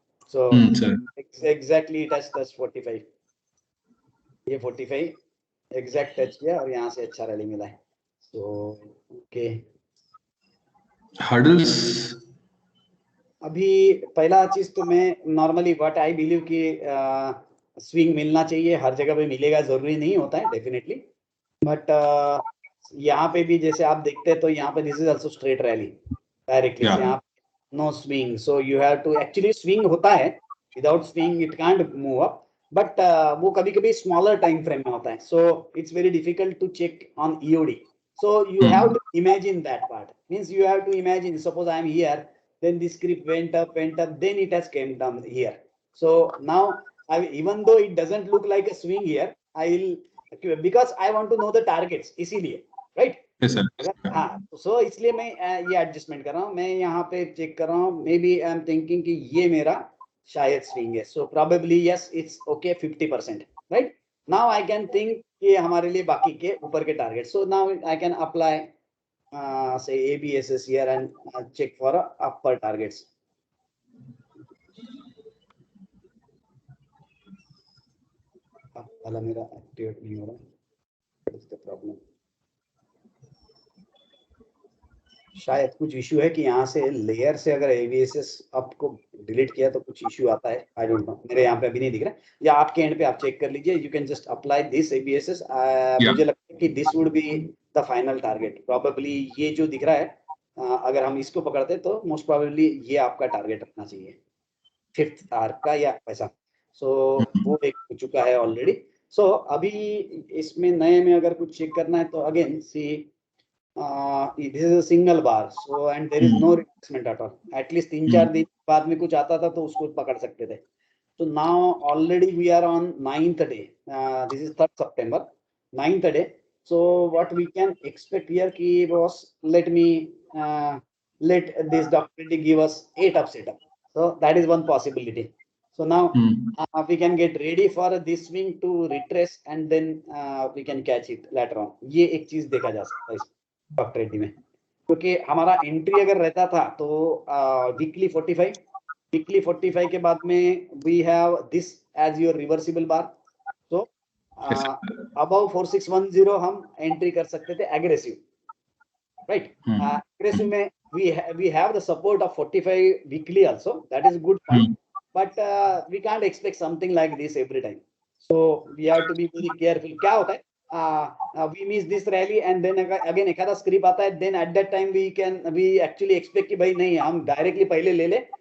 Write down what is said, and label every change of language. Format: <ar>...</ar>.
<en>So exactly it has touched 45.</en> <hi>ये 45 exact touch किया और यहाँ से अच्छा रैली मिला है.</hi> <en>So okay. Hurdles.</en> <hi>अभी पहला चीज तो मैं नॉर्मली</hi> <en>what I believe</en> <hi>कि स्विंग मिलना चाहिए. हर जगह पे मिलेगा जरूरी नहीं होता है डेफिनेटली. बट यहाँ पे भी जैसे आप देखते हैं तो यहाँ पे</hi> <en>This is also straight rally directly. यहाँ no swing. So you have to actually swing होता है. Without swing it can't move up.</en> <hi>But वो कभी कभी स्मॉलर टाइम फ्रेम में होता है.</hi> <en>So it's very difficult to check on EOD. So you have to imagine that part. Means you have to imagine suppose I am here, then this script went up, then it has came down here. So now even though it doesn't look like a swing here, I will, because I want to know the targets,</en> <hi>इसीलिए. Right. हाँ. सो इसलिए मैं ये adjustment कर रहा हूँ. मैं यहाँ पे चेक कर रहा हूँ.</hi> <en>maybe I am thinking</en> <hi>कि ये मेरा शायद स्विंग है.</hi> <en>So probably yes it's okay 50%. Right. Now I can think</en> <hi>कि हमारे लिए बाकी के ऊपर के target.</hi> <en>So now I can apply say ABSS here and check for upper targets.</en> <hi>वाला मेरा एक्टिवेट नहीं हो रहा.</hi> <en>What is the problem?</en> <hi>शायद कुछ इशू है कि यहाँ से लेयर से अगर ABSS आपको डिलीट किया तो कुछ इशू आता है.</hi> <en>I don't know.</en> <hi>मेरे यहाँ पे अभी नहीं दिख रहा. या आपके एंड पे आप चेक कर लीजिए.</hi> <en>You can just apply this ABSS.</en> <hi>मुझे लगता है कि</hi> <en>This would be the final target.</en> <hi>Probably ये जो दिख रहा है अगर हम इसको पकड़ते तो मोस्ट प्रोबेबली ये आपका टारगेट रखना चाहिए 5th आर्क का या ऐसा. सो वो एक हो चुका है ऑलरेडी. सो अभी इसमें नए में अगर कुछ चेक करना है तो</hi> <en>Again see this is a single bar. So and there is no replacement at all.</en> <hi>At least 3-4 दिन बाद में कुछ आता था तो उसको पकड़ सकते थे.</hi> <en>So now already we are on 9th day. This is 3rd September, 9th day. So what we can expect here</en> <hi>ki boss,</hi> <en>let this Dr. give us 8 up setup. So that is one possibility. So now we can get ready for this swing to retrace and then we can catch it later on.</en> <hi>ये एक चीज देखा जा सकता है इस doctor Reddy में. क्योंकि हमारा एंट्री अगर रहता था तो वीकली 45 वीकली 45 के बाद में</hi> <en>We have this as your reversible bar. So above 4610</en> <hi>हम एंट्री कर सकते थे</hi> <en>Aggressive, right.</en> <hi>एग्रेसिव में</hi> <en>we have the support of 45 weekly also. That is good point. But we can't expect something like this every time. So we have to be very careful.</en> <hi>क्या होता है?</hi> <en>We miss this rally and then again</en> <hi>एखादा script आता है,</hi> <en>then at that time we actually expect</en> <hi>कि भाई नहीं हम</hi> <en>directly</en> <hi>पहले ले ले.</hi>